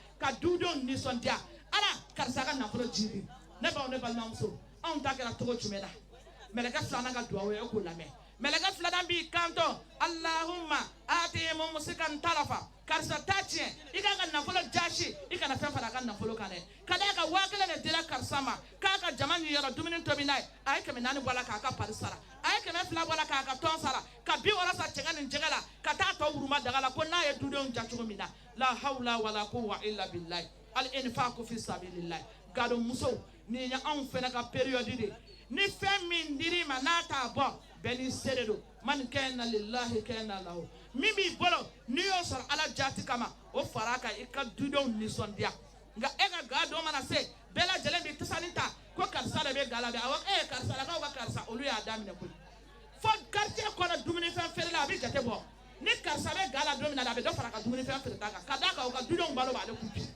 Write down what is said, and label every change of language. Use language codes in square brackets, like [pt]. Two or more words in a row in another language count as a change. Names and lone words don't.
[bm] kan ka dudenw nisɔndiya ala karisa ka nafolo jiri ne baw ne balimamuso anw ta kɛra cogo jumɛn na mɛlɛkɛ filanan ka duwawu ye k'o lamɛn mɛlɛkɛ filanan b'i kanto [ar] اللهم أعط ممسكا تلفا [bm] karisa ta tiɲɛ i ka ka nafolo jasi i kana fɛn fara a ka nafolo kan dɛ ka d'a ka 1000 de dira karisa ma k'a ka jama ɲi yɔrɔ dumuni tobi n'a ye a ye 400 bɔ a la k'a ka pari sara a ye 200 bɔ a la k'a ka tɔn sara ka 60 sa cɛŋɛ ni jɛgɛ la ka taa tɔ wuruma daga la ko n'a ye dudenw ja cogo min na [ar] لا حول ولا قوة إلا بالله الإنفاق في سبيل الله [bm] gado muso ni ya anw fɛnɛ ka période de ni fɛn min dir'i ma n'a t'a bɔ bɛɛ n'i se de don [ar] من كان لله كان له [bm] min b'i bolo n'i y'o sɔrɔ ala jaati kama o fara kan i ka dudenw nisɔndiya nka e ka ga dɔ mana se bɛɛ lajɛlen bɛ tisani ta ko karisa de bɛ ga la bɛ awɔ karisa lakaw ka karisa olu y'a daminɛ koyi fo quartier kɔnɔ dumunifɛn feere la a bɛ jate bɔ ni karisa bɛ ga la don min na a bɛ dɔ fara ka dumunifɛn feere ta kan ka d'a kan o ka dudenw balo b'ale kun bi